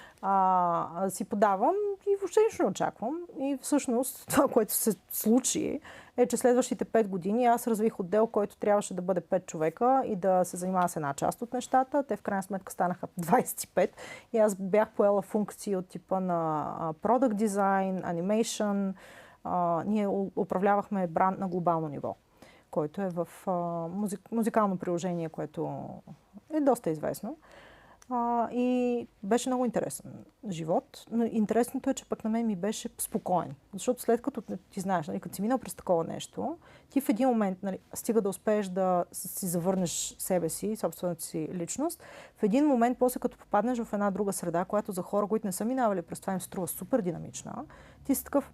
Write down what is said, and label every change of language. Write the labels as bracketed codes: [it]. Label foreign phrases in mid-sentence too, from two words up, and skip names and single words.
[bg] Си подавам и въобще нищо не очаквам. И всъщност това, което се случи, е, че следващите 5 години аз развих отдел, който трябваше да бъде 5 човека и да се занимава с една част от нещата. Те в крайна сметка станаха 25 и аз бях поела функции от типа на [en] product design, [bg] animation. Ние управлявахме бранд на глобално ниво, който е в музикално приложение, което е доста известно. И беше много интересен живот. Но интересното е, че пък на мен ми беше спокоен. Защото след като ти знаеш, нали, като си минал през такова нещо, ти в един момент, нали, стига да успееш да си завърнеш себе си, собствената си личност, в един момент, после като попаднеш в една друга среда, която за хора, които не са минавали през това, им се струва супер динамична, ти си такъв,